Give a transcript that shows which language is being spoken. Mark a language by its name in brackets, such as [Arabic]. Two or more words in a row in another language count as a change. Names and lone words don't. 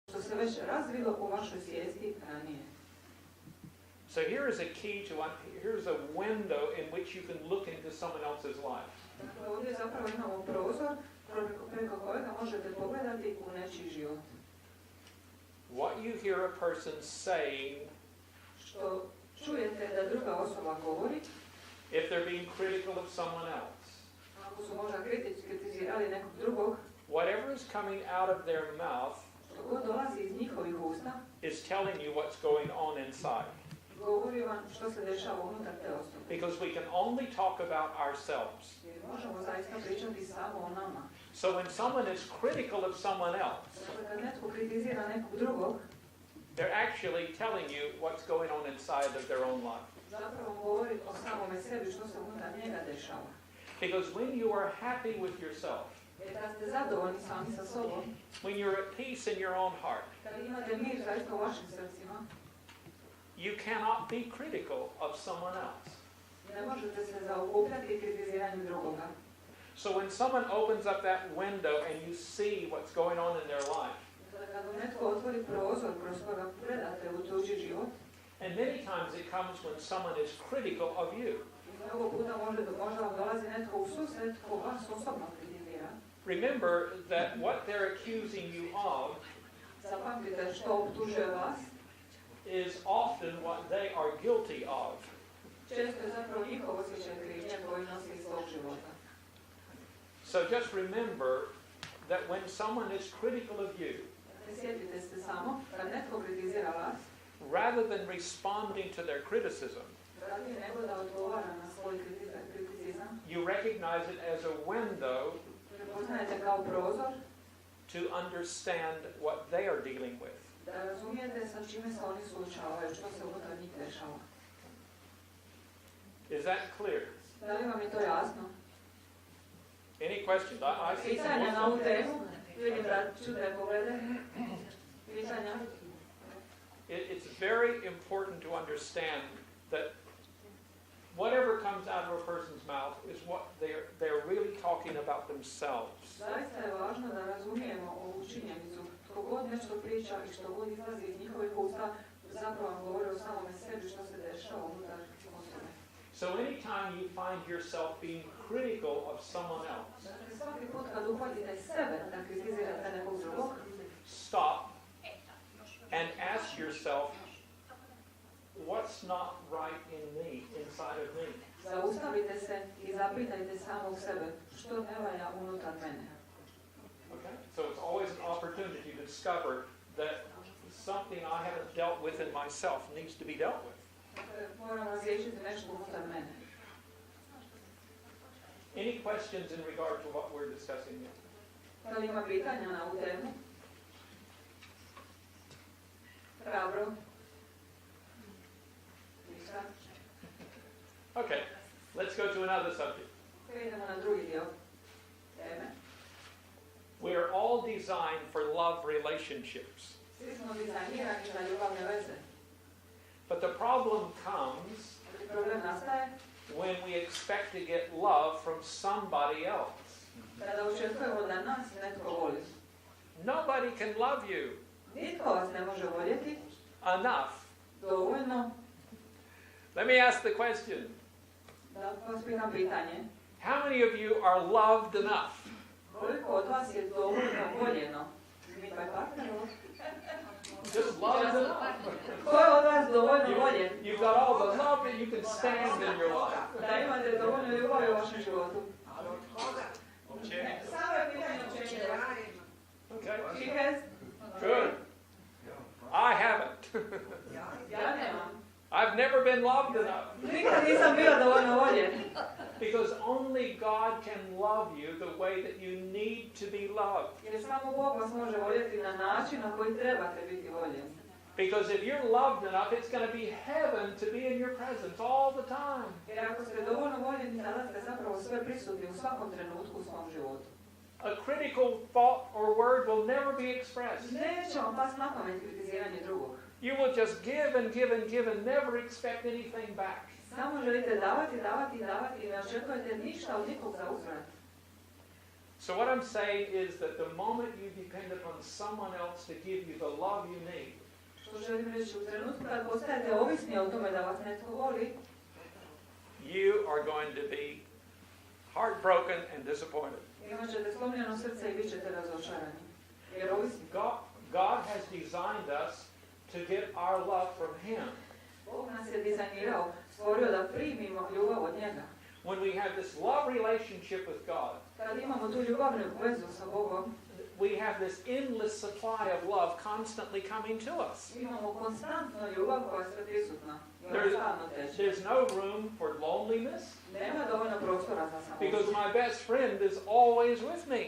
[Croatian] se već razvilo u vašoj svijesti ranije. [English] So here is a key to, here's a window in which you can look into someone else's life. [Croatian] Dakle, ovdje zapravo imamo prozor preko kojega možete pogledati u nečiji život. [English] What you hear a person saying, [Croatian] što čujete da druga osoba govori, [English] if they're being critical of someone else, [Croatian] ako su možda kritizirali nekog drugog, [English] whatever is coming out of their mouth [Croatian] što god dolazi iz njihovih usta, [English] is telling you what's going on inside. [Croatian] Govori vam što se dešava unutar te osobe. [English] Because we can only talk about ourselves. [Croatian] Jer možemo zaista pričati samo o nama. [English] So when someone is critical of someone else, [Croatian] Dakle, kad netko kritizira nekog drugog, [English] they're actually telling you what's going on inside of their own life. [Croatian] Zapravo govori o samome sebi što se unutar njega dešava. [English] Because when you are happy with yourself, [Croatian] Jer kad ste zadovoljni sami sa sobom, [English] when you're at peace in your own heart, [Croatian] kad imate mir zaista u vašim srcima, [English] you cannot be critical of someone else. [Croatian] ne možete se zaokupljati kritiziranju drugoga. [English] So when someone opens up that window and you see what's going on in their life, [Croatian] Kad netko otvori prozor kroz koga gledate u tuđi život, [English] and many times it comes when someone is critical of you. [Croatian] Mnogo puta možda vam dolazi netko u susret ko vas osobno kritizira. [English] Remember that what they're accusing you of [Croatian] Zapamtite što optužuje vas, [English] is often what they are guilty of. [Croatian] često je zapravo njihov osjećaj krivnje koji nosi iz svog života. [English] So just remember that when someone is critical of you, [Croatian] Sjetite se samo, kad netko kritizira vas, [English] rather than responding to their criticism, [Croatian] radije nego da odgovara na svoj kriticizam, [English] you recognize it as a window [Croatian] prepoznajete kao prozor [English] to understand what they are dealing with. [Croatian] da razumijete sa čime se oni suočavaju, što se unutar njih dešava. [English] Is that clear? [Croatian] Da li vam je to jasno? [English] Any questions? I see some [Croatian] Pitanja na ovu [English] more. [Croatian] temu? Vidim da čudne poglede. Pitanja? [English] It's very important to understand that whatever comes out of a person's mouth is what they're really talking about themselves. [Croatian] Zaista je važno da razumijemo ovu činjenicu. Tko god nešto priča i što god izlazi iz njihovih usta, zapravo vam govori o samome sebi što se dešava unutar osobe. [English] So anytime you find yourself being critical of someone else, [Croatian] Dakle, svaki put kad uhvatite sebe da kritizirate nekog drugog, [English] stop and ask yourself, what's not right in me, inside of me? [Croatian] zaustavite se i zapitajte samog sebe što ne valja unutar mene. [English] Okay? So it's always an opportunity to discover that something I haven't dealt with in myself needs to be dealt with. [Croatian] Dakle, moram razriješiti nešto unutar mene. [English] Any questions in regard to what we're discussing here? [Croatian] Da li ima pitanja na ovu temu? Hrabro? Ništa? [English] Okay, let's go to another subject. [Croatian] Idemo na drugi dio teme. [English] We are all designed for love relationships. [Croatian] Svi smo dizajnirani za ljubavne veze. [English] But the problem comes [Croatian] Problem nastaje [English] when we expect to get love from somebody else. [Croatian] kada očekujemo da nas netko voli. [English] Nobody can love you [Croatian] Nitko vas ne može voljeti [English] enough. [Croatian] dovoljno. [English] Let me ask the question. [Croatian] Da vas pitam pitanje. [English] How many of you are loved enough? [Croatian] Koliko od vas je dovoljno voljeno? Mi pa je partner. [English] Just loved enough. [Croatian] Ko je od vas dovoljno voljen? [English] You've got all the love that you can stand in your life. [Croatian] Da imate dovoljno ljubavi u vašem životu. [English] Check. [Croatian] Samo je pitanje učenja. [English] Okay. She has? Good. I haven't. [Croatian] Ja nemam. [English] I've never been loved enough. [Croatian] Nikad nisam bila dovoljno voljen. [English] Because only God can love you the way that you need to be loved. [Croatian] Jer samo Bog vas može voljeti na način na koji trebate biti voljeni. [English] Because if you're loved enough, it's going to be heaven to be in your presence all the time. [Croatian] Jer ako ste dovoljno voljeni, tada ste zapravo sve prisutni u svakom trenutku u svom životu. [English] A critical thought or word will never be expressed. [Croatian] Neće vam pas na pamet kritiziranje drugog. [English] You will just give and give and give and never expect anything back. [Croatian] Samo želite davati, davati i davati i ne očekujete ništa od nikog za uzvrat. [English] So what I'm saying is that the moment you depend upon someone else to give you the love you need, [Croatian] Što želim reći, u trenutku kad postajete ovisni o tome da vas netko voli, [English] you are going to be heartbroken and disappointed. [Croatian] imat ćete slomljeno srce i bit ćete razočarani. Jer ovisni. [English] God has designed us to get our love from Him. [Croatian] Bog nas je dizajnirao, stvorio da primimo ljubav od njega. [English] When we have this love relationship with God, [Croatian] Kad imamo tu ljubavnu vezu sa Bogom, [English] we have this endless supply of love constantly coming to us. [Croatian] imamo konstantno ljubav koja je sve prisutna. I ona stalno teče. [English] There's no room for loneliness [Croatian] Nema dovoljno prostora za samoću. [English] because my best friend is always with me.